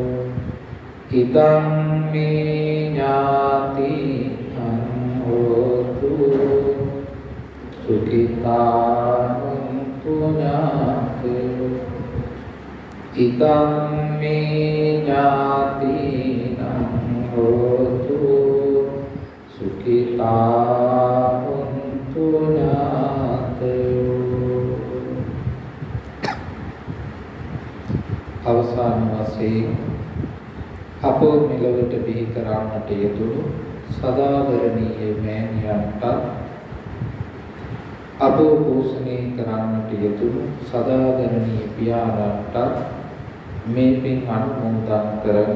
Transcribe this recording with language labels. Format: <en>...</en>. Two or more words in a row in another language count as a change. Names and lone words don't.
<pi>ඉදං මේ ඥාතිනම් හෝතු සුඛිතා හොන්තු ඥාතයෝ. ඉදං මේ ඥාතිනම් හෝතු සුඛිතා හොන්තු ඥාතයෝ.</pi> <si>අවසාන වශයෙන් අප මෙලොවට බිහි කරන්නට යෙදුණු සදාදරණීය මෑණියන්ට අප පෝෂණය කරන්නට යෙදුණු සදාදරණීය පියාණන්ට මේ පින් අනුමෝදන් කරමු.</si>